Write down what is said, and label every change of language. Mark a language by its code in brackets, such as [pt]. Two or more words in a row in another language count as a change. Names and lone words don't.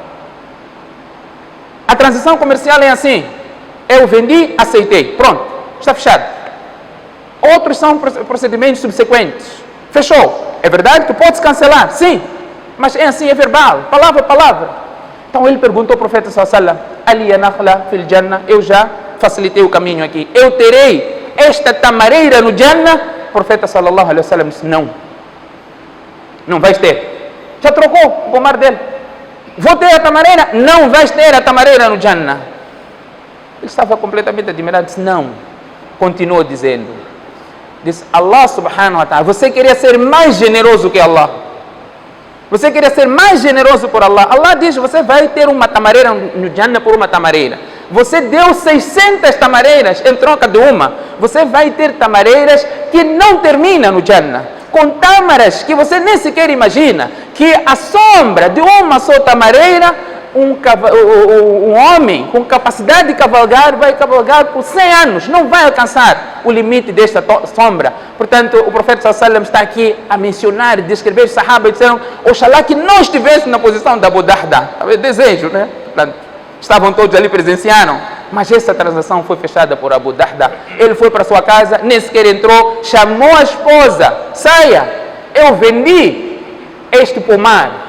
[pt] A transação comercial é assim: eu vendi, aceitei, pronto, está fechado. Outros são procedimentos subsequentes. Fechou. É verdade que pode-se cancelar, sim, mas é assim, é verbal, palavra a palavra. Então ele perguntou ao profeta [ar] صلى الله عليه وسلم: ألي نخلة في الجنة, [pt] eu já facilitei o caminho aqui, eu terei esta tamareira no Jannah? O profeta [ar] صلى الله عليه وسلم [pt] disse: não, não vais ter. Já trocou o pomar dele. Vou ter a tamareira? Não vais ter a tamareira no Jannah. Ele estava completamente admirado. Disse: não. Continuou dizendo. Disse: [ar] الله سبحانه وتعالى, [pt] você queria ser mais generoso que Allah. Você queria ser mais generoso por Allah. Allah diz: você vai ter uma tamareira no Jannah por uma tamareira. Você deu 600 tamareiras em troca de uma. Você vai ter tamareiras que não terminam no Jannah, com tâmaras que você nem sequer imagina, que a sombra de uma só tamareira, um homem com capacidade de cavalgar vai cavalgar por 100 anos, não vai alcançar o limite desta sombra. Portanto, o profeta [ar] صلى الله عليه وسلم [pt] está aqui a mencionar e descrever os sahabas e disseram: oxalá que nós estivéssemos na posição da Abu Dahdah. Desejo, né? Portanto, estavam todos ali, presenciaram. Mas essa transação foi fechada por Abu Dahdah. Ele foi para sua casa, nem sequer entrou, chamou a esposa: saia, eu vendi este pomar.